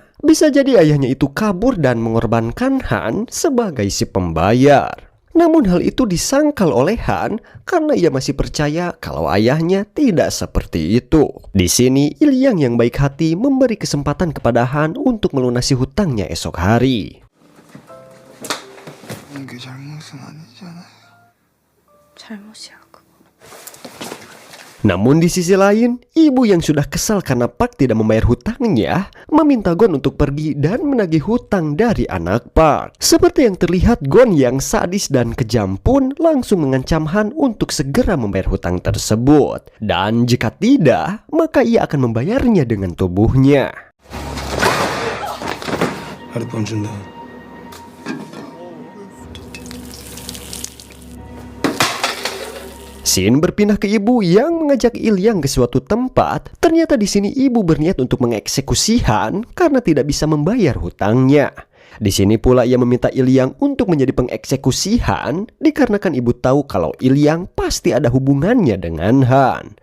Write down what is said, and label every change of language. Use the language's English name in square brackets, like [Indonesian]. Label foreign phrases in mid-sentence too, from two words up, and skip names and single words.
[Indonesian] Bisa jadi ayahnya itu kabur dan mengorbankan Han sebagai si pembayar. Namun hal itu disangkal oleh Han karena ia masih percaya kalau ayahnya tidak seperti itu. Di sini Ilyang yang baik hati memberi kesempatan kepada Han untuk melunasi hutangnya esok hari. [Korean] 그 잘못은 아니잖아. 잘못이야 그거. [Indonesian] Namun di sisi lain, ibu yang sudah kesal karena Park tidak membayar hutangnya, meminta Gon untuk pergi dan menagih hutang dari anak Park. Seperti yang terlihat, Gon yang sadis dan kejam pun langsung mengancam Han untuk segera membayar hutang tersebut. Dan jika tidak, maka ia akan membayarnya dengan tubuhnya. [Korean] 하룻밤 준다. [Indonesian] Scene berpindah ke ibu yang mengajak Ilyang ke suatu tempat. Ternyata di sini ibu berniat untuk mengeksekusi Han karena tidak bisa membayar hutangnya. Di sini pula ia meminta Ilyang untuk menjadi pengeksekusi Han dikarenakan ibu tahu kalau Ilyang pasti ada hubungannya dengan Han.